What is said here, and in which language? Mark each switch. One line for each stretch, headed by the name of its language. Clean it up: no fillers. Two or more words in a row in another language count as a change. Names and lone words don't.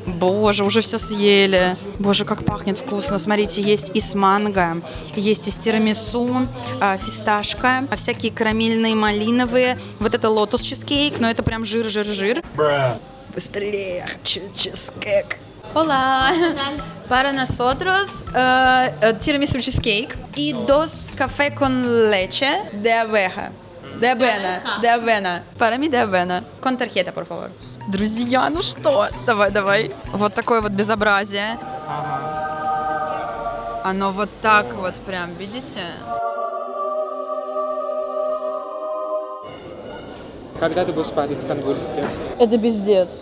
Russian: Боже, уже все съели. Боже, как пахнет вкусно. Смотрите, есть и с манго, есть и с тирамису, фисташка, всякие карамельные, малиновые. Вот это лотос чизкейк, но это прям жир. Быстрее, хочу чизкейк.
Spanish: Hola. Para nosotros, tiramisú cheesecake y dos café con leche de abeja. De avena. Para mí de avena. Con tarjeta, por favor.
Russian: Друзья, ну что? Давай. Вот такое вот безобразие. Оно вот так вот прям, видите? Когда ты будешь падать в конвульсии? Это пиздец.